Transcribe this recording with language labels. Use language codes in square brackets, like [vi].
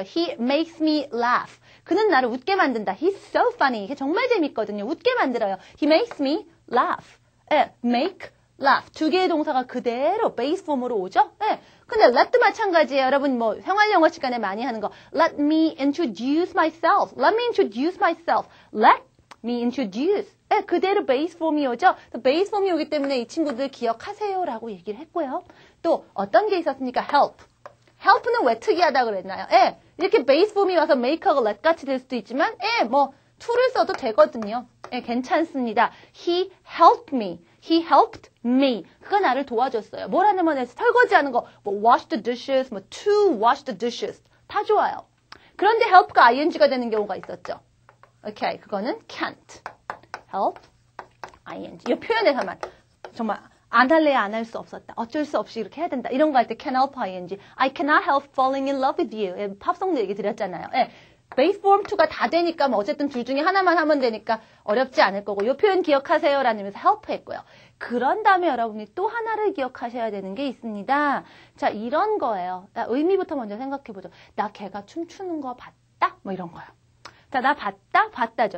[en] He makes me laugh. [ko] 그는 나를 웃게 만든다. [en] He's so funny. [ko] 이게 정말 재밌거든요. 웃게 만들어요. [en] He makes me laugh. make, laugh. [ko] 2개의 동사가 그대로 베이스 폼으로 오죠? 근데 let도 마찬가지예요. 여러분 뭐 생활영어 시간에 많이 하는 거. [en] Let me introduce myself. Let me introduce myself. Let me introduce. [ko] 그대로 베이스 폼이 오죠? 베이스 폼이 오기 때문에 이 친구들 기억하세요 라고 얘기를 했고요. 또 어떤 게 있었습니까? help. help는 왜 특이하다 그랬나요? 이렇게 베이스 폼이 와서 make하고 let 같이 될 수도 있지만 뭐 to를 써도 되거든요. 괜찮습니다. [en] He helped me. He helped me. [ko] 그가 나를 도와줬어요. 뭘 하냐면 설거지하는 거, 뭐 [en] wash the dishes, [ko] 뭐 [en] to wash the dishes [ko] 다 좋아요. 그런데 help가 ing가 되는 경우가 있었죠. 오케이, 그거는 can't. [en] help, ing. [ko] 이 표현에서만 정말 안 할래야 안 할 수 없었다. 어쩔 수 없이 이렇게 해야 된다. 이런 거 할 때 [en] can help ing. I cannot help falling in love with you. [ko] 팝송도 얘기 드렸잖아요. base form 2가 다 되니까 뭐 어쨌든 둘 중에 하나만 하면 되니까 어렵지 않을 거고 이 표현 기억하세요 라는 의미에서 help 했고요. 그런 다음에 여러분이 또 하나를 기억하셔야 되는 게 있습니다. 자, 이런 거예요. 의미부터 먼저 생각해보죠. 나 걔가 춤추는 거 봤다? 뭐 이런 거요. 자, 나 봤다? 봤다죠.